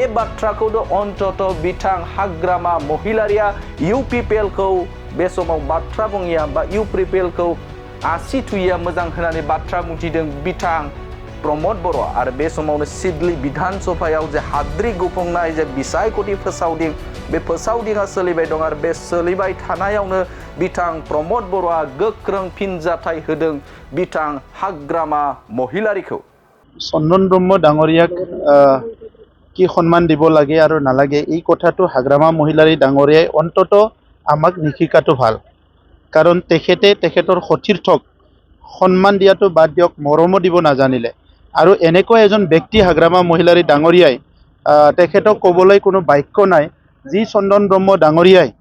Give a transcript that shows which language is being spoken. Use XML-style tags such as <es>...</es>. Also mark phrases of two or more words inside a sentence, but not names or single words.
<brx>बाथ्राखौनो अन्तत बिथां हाग्रामा महिलारिया UPPL खौ बे समाव बाथ्रा बुङिया बा UPPL खौ आसि थुयिया मोजां होननानै बाथ्रा बुंथिदों बिथां प्रमद बर'आ आरो बे समावनो सिडली विधान सभायाव जे हाद्रि गुफुंनाय जे बिसायख'थि फोसावदिं बे फोसावदिङा सोलिबाय दं आरो बे सोलिबाय थानायावनो बिथां प्रमद बर'आ गोख्रों फिनजाथाय होदों बिथां हाग्रामा महिलारिखौ</brx> <as>চন্দন ব্ৰহ্ম ডাঙৰীয়াক কি সন্মান দিব লাগে আৰু নালাগে এই কথাটো হাগ্ৰামা মহিলাৰী ডাঙৰীয়াই অন্তত আমাক নিশিকাটো ভাল কাৰণ তেখেতৰ সতীৰ্থক সন্মান দিয়াটো বাদ দিয়ক মৰমো দিব নাজানিলে আৰু এনেকুৱা এজন ব্যক্তি হাগ্ৰামা মহিলাৰী ডাঙৰীয়াই তেখেতক ক'বলৈ কোনো বাক্য নাই যি চন্দন ব্ৰহ্ম ডাঙৰীয়াই</as>